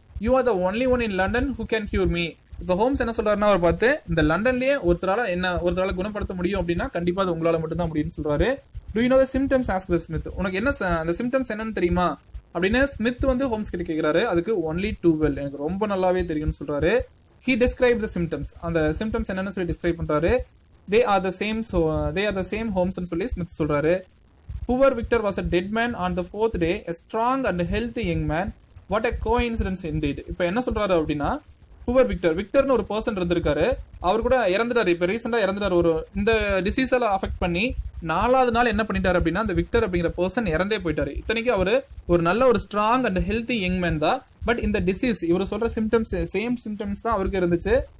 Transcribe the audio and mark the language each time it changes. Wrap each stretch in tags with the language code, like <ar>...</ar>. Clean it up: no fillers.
<en>You are the only one in London who can cure me.</en> <ta>இப்போ Holmes என்ன சொல்றாருன்னா, அவர் பார்த்து இந்த லண்டன்லயே ஒருத்தரால குணப்படுத்த முடியும் அப்படின்னா கண்டிப்பா அது உங்களால மட்டும் தான் முடியும்னு சொல்றாரு.</ta> <en>Do you know the symptoms? Ask the Smith.</en> <ta>உனக்கு என்ன அந்த சிம்டம்ஸ் என்னன்னு தெரியுமா அப்படின்னு ஸ்மித் வந்து ஹோம்ஸ் கிட்ட கேட்கிறாரு. அதுக்கு</ta> <en>only too well,</en> <ta>எனக்கு ரொம்ப நல்லாவே தெரியும்னு சொல்றாரு.</ta> <en>He describe the symptoms.</en> <ta>அந்த சிம்டம்ஸ் என்னன்னு சொல்லி டிஸ்கிரைப் பண்றாரு.</ta> <en>they are the same homes</en> <ta>ன்னு சொல்லி ஸ்மித் சொல்றாரு.</ta> <en>Poor Victor was a dead man on the fourth day, a strong and healthy young man. What a coincidence indeed.</en> <ta>இப்போ என்ன சொல்றாரு அப்படின்னா, புவர் விக்டர்னு ஒரு பர்சன் இருந்திருக்காரு. அவர் கூட இறந்துட்டாரு. இப்போ ரீசெண்டா இறந்துட்டாரு. ஒரு இந்த டிசீஸால அஃபெக்ட் பண்ணி 4வது நாள் என்ன பண்ணிட்டாரு அப்படின்னா, அந்த விக்டர் அப்படிங்கிற பர்சன் இறந்தே போயிட்டாரு. இத்தனைக்கு அவர் ஒரு நல்ல ஒரு</ta> <en>strong and healthy young man</en> <ta>தான். பட் இந்த டிசீஸ், இவர் சொல்ற சிம்டம்ஸ் சேம் சிம்டம்ஸ் தான் அவருக்கு இருந்துச்சு.</ta>